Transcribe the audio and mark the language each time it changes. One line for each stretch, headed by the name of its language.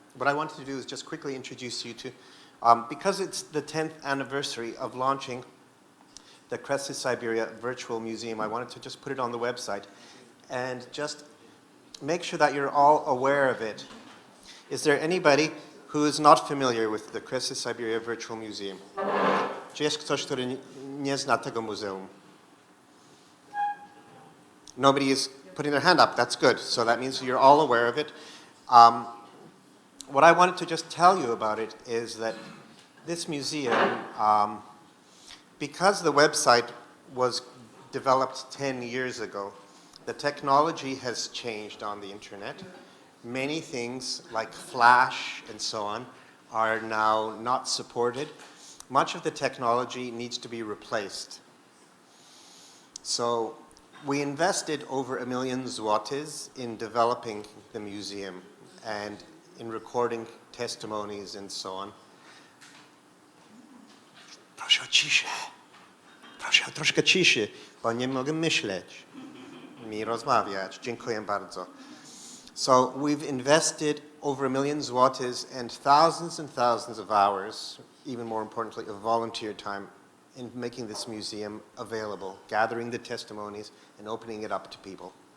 English: What I wanted to do is just quickly introduce you to, because it's the 10th anniversary of launching the Kresy-Syberia Virtual Museum, I wanted to just put it on the website and just make sure that you're all aware of it. Is there anybody who is not familiar with the Kresy-Syberia Virtual Museum?
Polish: Czy jest ktoś, który nie zna tego muzeum?
English: Nobody is putting their hand up. That's good. So that means you're all aware of it. What I wanted to just tell you about it is that this museum, because the website was developed 10 years ago, the technology has changed on the internet. Many things like Flash and so on are now not supported. Much of the technology needs to be replaced. So we invested over $1 million zlotys in developing the museum and in recording testimonies and so on.
Polish: Proszę o ciszę. Proszę o troszkę ciszy, bo nie mogę myśleć. Mi rozmawiać. Dziękuję bardzo.
English: So we've invested over $1 million zlotys and thousands of hours, even more importantly, of volunteer time in making this museum available, gathering the testimonies and opening it up to people.